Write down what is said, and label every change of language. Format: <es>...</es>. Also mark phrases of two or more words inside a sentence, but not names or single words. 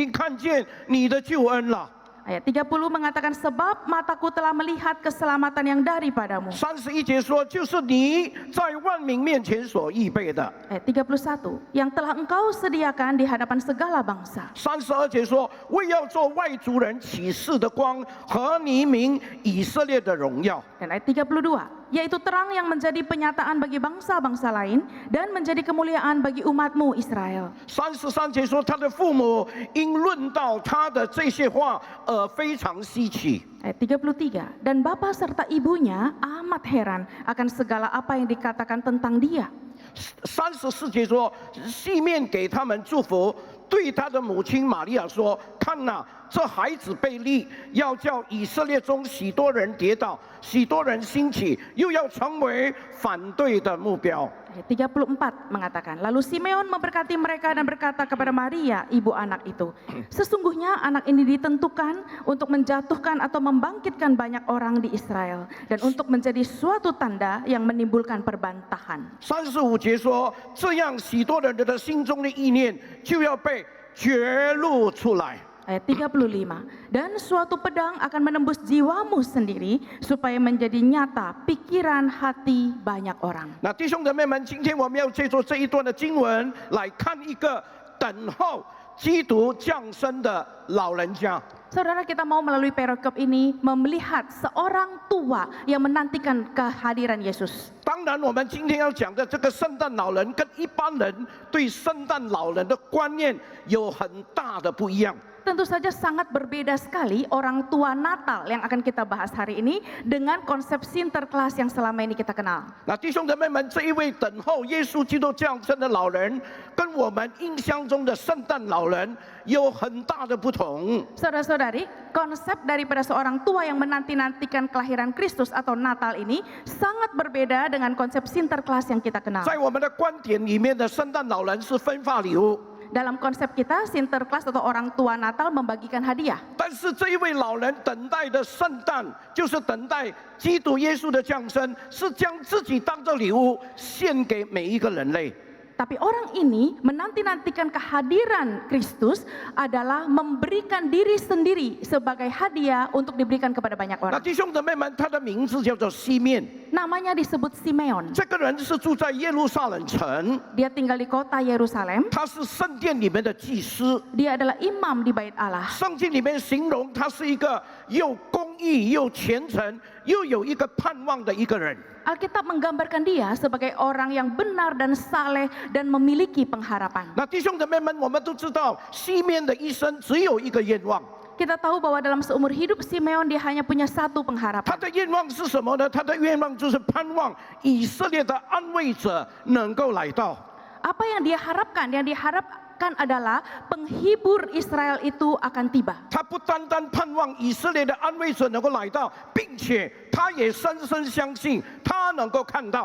<id>firman-Nya.</id> <zh>30节说，因我的眼睛已经看见你的救恩了。</zh> <id>Ayat 30 mengatakan, sebab mataku telah melihat keselamatan yang daripadamu.</id> <zh>31 节说，就是你在万民面前所预备的。</zh> <id>Ayat 31, yang telah engkau sediakan di hadapan segala bangsa.</id> <zh>32 节说，为要做外族人启示的光和你民以色列的荣耀。</zh> <id>Dan ayat 32, yaitu terang yang menjadi penyataan bagi bangsa-bangsa lain dan menjadi kemuliaan bagi umatmu Israel.</id> <zh>33 节说，他的父母因论到他的这些话而非常稀奇。</zh> <id>Ayat 33, dan bapa serta ibunya amat heran akan segala apa yang dikatakan tentang dia.</id> <zh>34 节说，西面给他们祝福，对他的母亲玛利亚说：“看哪，这孩子被立，要叫以色列中许多人跌倒，许多人兴起，又要成为反对的目标。”</zh> <id>Ayat 34 mengatakan, lalu Simeon memberkati mereka dan berkata kepada Maria, ibu anak itu, sesungguhnya anak ini ditentukan untuk menjatuhkan atau membangkitkan banyak orang di Israel dan untuk menjadi suatu tanda yang menimbulkan perbantahan.</id> <zh>35 节说，这样许多人的心中的意念就要被揭露出来。</zh> <id>Ayat 35, dan suatu pedang akan menembus jiwamu sendiri supaya menjadi nyata pikiran hati banyak orang.</id> <zh>那弟兄姊妹们，今天我们要借助这一段的经文来看一个等候基督降生的老人家。</zh> <id>Saudara, kita mau melalui perikop ini melihat seorang tua yang menantikan kehadiran Yesus.</id> <zh>当然，我们今天要讲的这个圣诞老人，跟一般人对圣诞老人的观念有很大的不一样。</zh> <id>Tentu saja sangat berbeda sekali orang tua Natal yang akan kita bahas hari ini dengan konsep Sinterklas yang selama ini kita kenal.</id> <zh>那弟兄姊妹们，这一位等候耶稣基督降生的老人，跟我们印象中的圣诞老人有很大的不同。</zh> <id>Saudara-saudari, konsep daripada seorang tua yang menanti-nantikan kelahiran Kristus atau Natal ini sangat berbeda dengan konsep Sinterklas yang kita kenal.</id> <zh>在我们的观点里面的圣诞老人是分发礼物，</zh> <id>Dalam konsep kita, Sinterklas atau orang tua Natal membagikan hadiah.</id> <zh>但是这一位老人等待的圣诞，就是等待基督耶稣的降生，是将自己当作礼物献给每一个人类。</zh> <id>Tapi orang ini menanti-nantikan kehadiran Kristus adalah memberikan diri sendiri sebagai hadiah untuk diberikan kepada banyak 那 orang.</id> <zh>弟兄姊妹们，他的名字叫做西面，</zh> <id>Namanya disebut Simeon.</id> <zh>这个人是住在耶路撒冷城，</zh> <id>Dia tinggal di kota Yerusalem.</id> <zh>他是圣殿里面的祭司。</zh> <id>Dia adalah imam di Bait Allah.</id> <zh>圣经里面形容他是一个又公义又虔诚又有一个盼望的一个人。</zh> <id>Alkitab menggambarkan dia sebagai orang yang benar dan saleh dan memiliki pengharapan.</id> <zh>那弟兄姊妹们，我们都知道西面的一生只有一个愿望，</zh> <id>Kita tahu bahwa dalam seumur hidup Simeon dia hanya punya satu</id> <zh>他</zh> <id>pengharapan.</id> <zh>的愿望是什么呢？他的愿望就是盼望以色列的安慰者能够来到。</zh> <id>Apa yang dia harapkan? Yang diharapkan adalah penghibur Israel itu akan tiba.</id> <zh>他不单单盼望以色列的安慰者能够来到，并且他也深深相信他能够看到。</zh>